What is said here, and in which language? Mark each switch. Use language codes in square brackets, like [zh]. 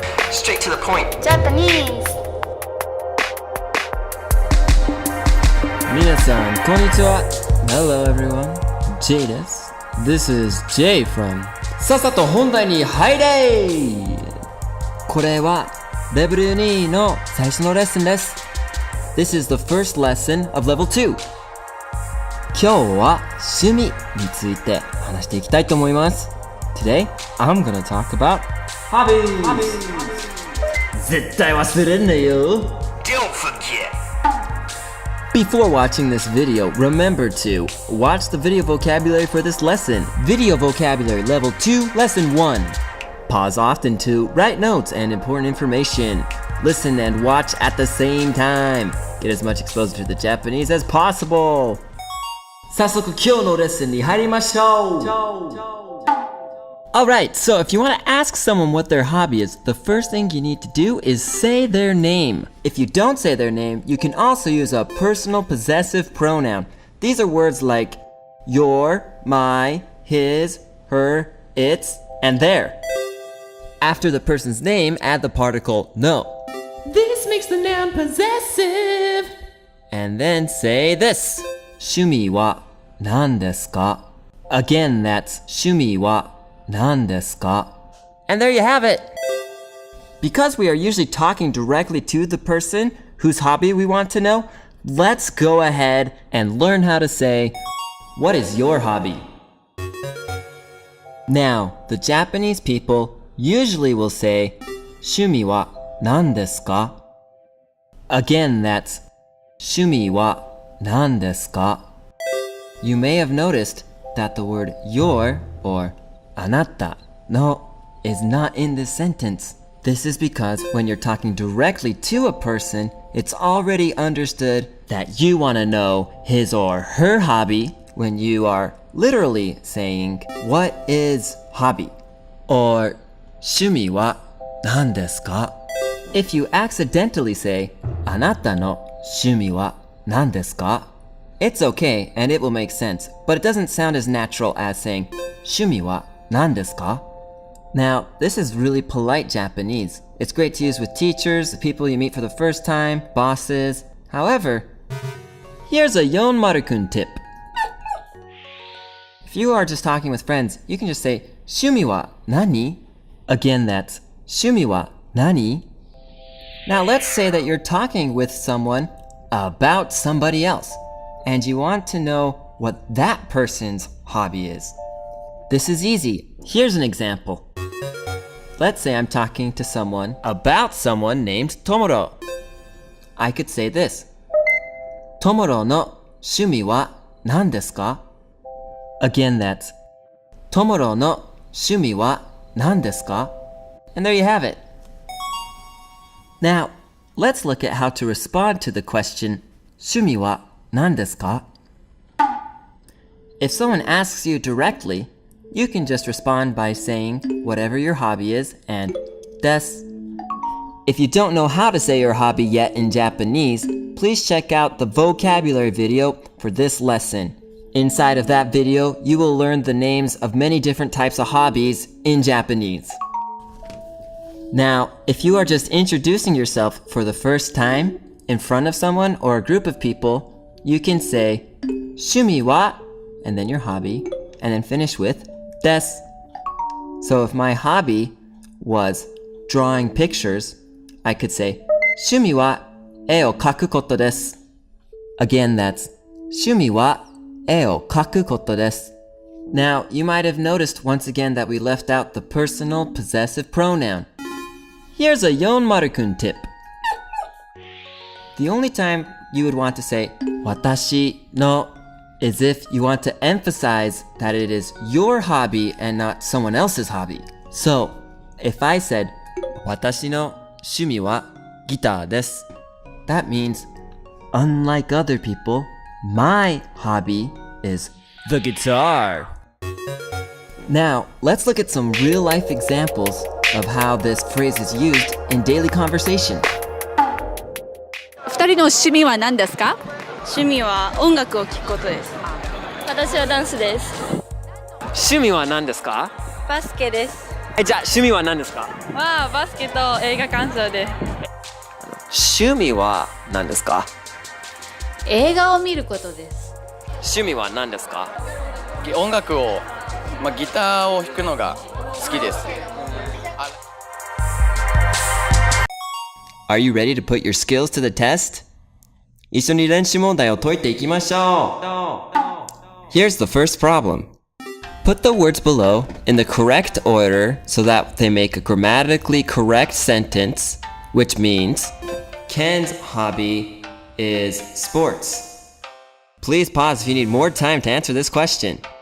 [en] Straight to the point. Japanese. [ja] 皆さん、こんにちは. [en] Hello everyone, Jay [ja] です. [en] This is Jay from [ja] さっさと本題に入れ! これはレベル2の最初のレッスンです. [en] This is the first lesson of level 2. [ja] 今日は趣味について話していきたいと思います. [en] Today, I'm gonna talk about hobbies. [ja] 絶対忘れんなよ. [en] Don't forget. Before watching this video, remember to watch the video vocabulary for this lesson. Video vocabulary level 2, lesson 1. Pause often to write notes and important information. Listen and watch at the same time. Get as much exposure to the Japanese as possible. [ja] 早速今日のレッスンに入りましょう. [en] Alright, so if you want to ask someone what their hobby is, the first thing you need to do is say their name. If you don't say their name, you can also use a personal possessive pronoun. These are words like your, my, his, her, its, and their. After the person's name, add the particle no. This makes the noun possessive. And then say this. [ja] 趣味は何ですか? [en] Again, that's [ja] 趣味は何ですか? [en] And there you have it. Because we are usually talking directly to the person whose hobby we want to know, let's go ahead and learn how to say, what is your hobby? Now, the Japanese people usually will say, [ja] 趣味は何ですか? [en] Again, that's [ja] 趣味は何ですか? [en] You may have noticed that the word your or [ja] あなた no [en] is not in this sentence. This is because when you're talking directly to a person, it's already understood that you want to know his or her hobby when you are literally saying, what is hobby? Or [ja] 趣味は何ですか? [en] If you accidentally say, [ja] あなたの趣味は何ですか? [en] It's okay and it will make sense, but it doesn't sound as natural as saying, [ja] 趣味は何ですか? [en] Now, this is really polite Japanese. It's great to use with teachers, the people you meet for the first time, bosses. However, here's a Yonmaru-kun tip. If you are just talking with friends, you can just say, [ja] 趣味は何? [en] Again, that's [ja] 趣味は何? [en] Now let's say that you're talking with someone about somebody else, and you want to know what that person's hobby is. This is easy. Here's an example. Let's say I'm talking to someone about someone named Tomoro. I could say this. [ja] Tomoro no 趣味は何ですか? [en] Again, that's [ja] Tomoro no 趣味は何ですか? [en] And there you have it. Now, let's look at how to respond to the question [ja] 趣味は何ですか? [en] If someone asks you directly, you can just respond by saying whatever your hobby is and [ja] です. [en] If you don't know how to say your hobby yet in Japanese, please check out the vocabulary video for this lesson. Inside of that video, you will learn the names of many different types of hobbies in Japanese. Now, if you are just introducing yourself for the first time in front of someone or a group of people, you can say [ja] 趣味は [en] and then your hobby, and then finish with [ja] です. [en] So if my hobby was drawing pictures, I could say [ja] 趣味は絵を描くことです. [en] Again, that's [ja] 趣味は絵を描くことです. [en] Now, you might have noticed once again that we left out the personal possessive pronoun. Here's a Yonmaru-kun tip. The only time you would want to say [ja] 私の [en] is if you want to emphasize that it is your hobby and not someone else's hobby. So, if I said [ja] 私の趣味はギターです, [en] that means, unlike other people, my hobby is The guitar. Now, let's look at some real-life examples of how this phrase is used in daily conversation. [ja] 二人の趣味は何ですか？趣味は音楽を聴くことです。私はダンスです。趣味は何ですか？バスケです。じゃあ趣味は何ですか？バスケと映画鑑賞です。趣味は何ですか？映画を見ることです。趣味は何ですか？音楽を、ギターを弾くのが好きです。 [en] Are you ready to put your skills to the test? [ja] 一緒に練習問題を解いていきましょう。 [en] Here's the first problem. Put the words below in the correct order so that they make a grammatically correct sentence, which means Ken's hobby is sports. Please pause if you need more time to answer this question.